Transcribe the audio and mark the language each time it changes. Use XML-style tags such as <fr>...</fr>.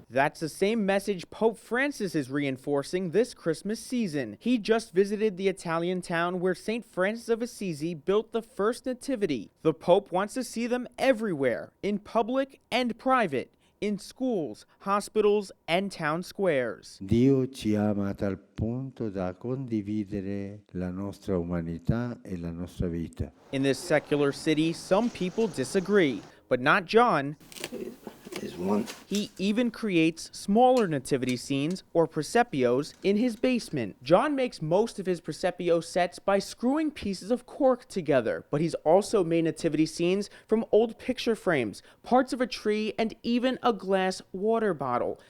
<en>That's the same message Pope Francis is reinforcing this Christmas season. He just visited the Italian town where St. Francis of Assisi built the first nativity. The Pope wants to see them everywhere, in public and private, in schools, hospitals, and town squares.</en> <it>Dio ci ama a tal punto da condividere la nostra umanità e la nostra vita.</it> <en>In this secular city, some people disagree, but not John. He even creates smaller nativity scenes, or presepios, in his basement. John makes most of his presepio sets by screwing pieces of cork together, but he's also made nativity scenes from old picture frames, parts of a tree, and even a glass water bottle.</en>